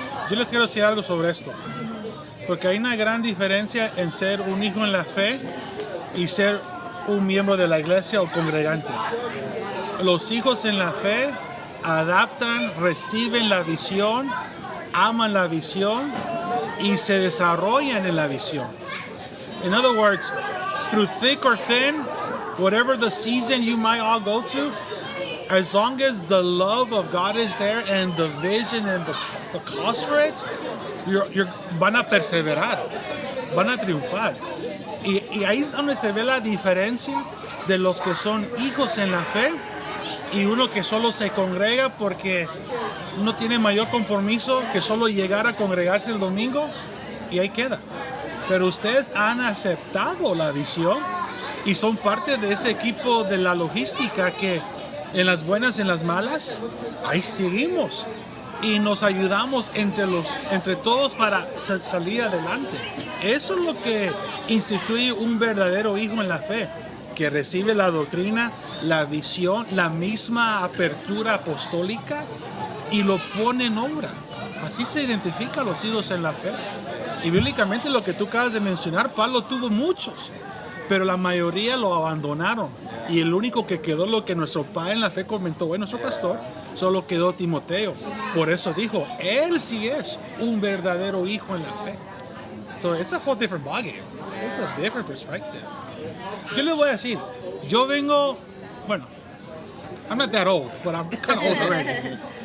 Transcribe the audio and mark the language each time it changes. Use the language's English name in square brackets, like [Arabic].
[Spanish] Yo les quiero decir algo sobre esto. Porque hay una gran diferencia en ser un hijo en la fe y ser un miembro de la iglesia o congregante. Los hijos en la fe adaptan, reciben la visión, aman la visión y se desarrollan en la visión. [English] In other words, through thick or thin, whatever the season you might all go to, as long as the love of God is there and the vision and the cause for it, [Spanish] van a perseverar, van a triunfar. Y ahí es donde se ve la diferencia de los que son hijos en la fe y uno que solo se congrega porque no tiene mayor compromiso que solo llegar a congregarse el domingo y ahí queda. Pero ustedes han aceptado la visión y son parte de ese equipo de la logística que en las buenas y en las malas, ahí seguimos y nos ayudamos entre todos para salir adelante. Eso es lo que instituye un verdadero hijo en la fe, que recibe la doctrina, la visión, la misma apertura apostólica y lo pone en obra. Así se identifican los hijos en la fe. Y bíblicamente lo que tú acabas de mencionar, Pablo tuvo muchos, pero la mayoría lo abandonaron. Y el único que quedó, lo que nuestro padre en la fe comentó, nuestro pastor, solo quedó Timoteo. Por eso dijo, él sí es un verdadero hijo en la fe. [English] So it's a whole different ballgame. It's a different perspective. [Spanish] Yo les voy a decir, yo vengo, [English] I'm not that old, but I'm kind of old already.